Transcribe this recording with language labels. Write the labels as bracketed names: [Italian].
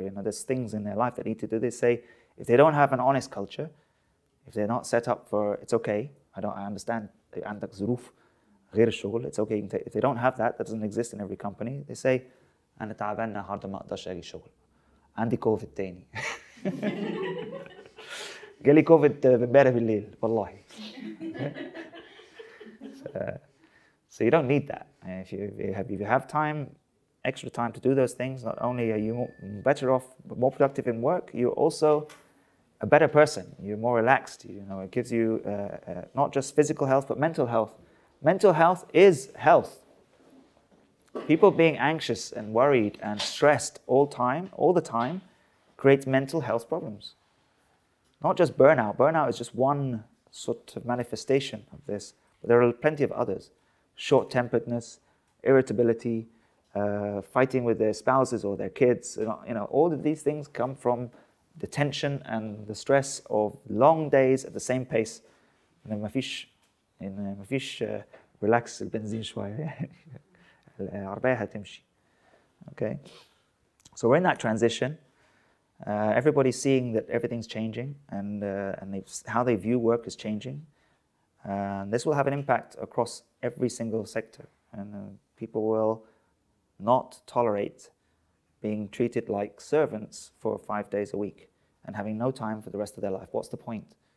[English] There's things in their life that need to do. They say, if they don't have an honest culture, if they're not set up for, it's okay, I understand, [Arabic] عندك ظروف غير الشغل, [English] it's okay. If they don't have that doesn't exist in every company, they say, [Arabic] أنا تعبان النهارده ما أقدرش أجي الشغل. عندي كوفيد تاني. جالي كوفيد امبارح بالليل والله. [English] So you don't need that. If you have time, extra time to do those things, not only are you better off, more productive in work, you're also a better person. You're more relaxed. It gives you not just physical health, but mental health. Mental health is health. People being anxious and worried and stressed all the time, creates mental health problems. Not just burnout. Burnout is just one sort of manifestation of this, but there are plenty of others. Short-temperedness, irritability, fighting with their spouses or their kids. All of these things come from the tension and the stress of long days at the same pace. [Arabic] ما فيش relax البنزين شوية. العربية هتمشي. Okay. [English] So we're in that transition. Everybody's seeing that everything's changing, and how they view work is changing. And this will have an impact across every single sector, and people will not tolerate being treated like servants for 5 days a week and having no time for the rest of their life. What's the point?